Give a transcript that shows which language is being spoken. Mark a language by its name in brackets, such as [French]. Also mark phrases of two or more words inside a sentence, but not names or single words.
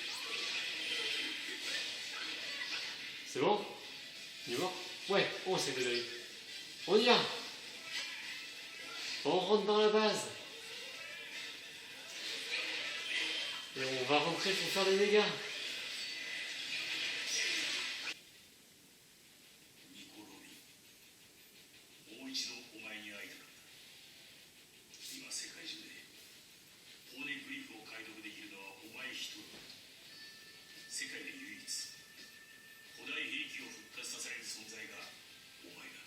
[French] C'est bon? Il est mort? Ouais, oh c'est désolé. On y va. On rentre dans la base. Et on va rentrer pour faire des dégâts. [Japanese] ニコロリン、もう一度お前に会いたかった。今世界中でポーネグリフを解読できるのはお前一人。世界で唯一古代兵器を復活させられる存在がお前だ。